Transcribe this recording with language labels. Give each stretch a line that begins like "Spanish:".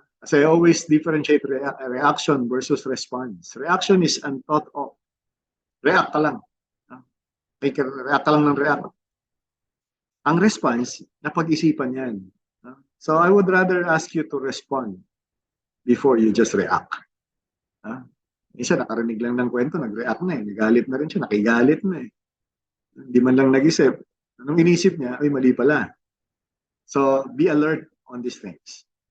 English: Kasi I always differentiate reaction versus response. Reaction is unthought of.
Filipino: React ka lang. React ka lang ng react. Ang response, napag-isipan yan.
English: So I would rather ask you to respond before you just react.
Filipino: Isa, nakarinig lang ng kwento, nag-react na eh. Nagalit na rin siya, nakigalit na eh. Hindi man lang nag-isip. Anong inisip niya? Ay, mali pala.
English: So, be alert on these things.